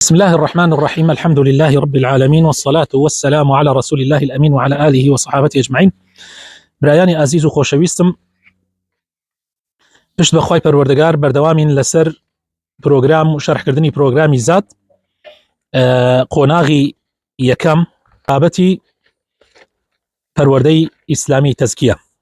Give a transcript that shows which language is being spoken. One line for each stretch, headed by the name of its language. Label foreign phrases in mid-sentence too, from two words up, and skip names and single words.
Arabic: بسم الله الرحمن الرحيم. الحمد لله رب العالمين، والصلاة والسلام على رسول الله الأمين وعلى آله وصحابته أجمعين.
Central Kurdish: برایانی عزیز و خۆشەویستم، پشت بەخوای پەروەردگار بەردەوامین لەسەر پرۆگرام و شەرحکردنی پرۆگرامی زاد قۆناغی یەکەم بابەتی پەروەردەی ئیسلامی تەزکیە.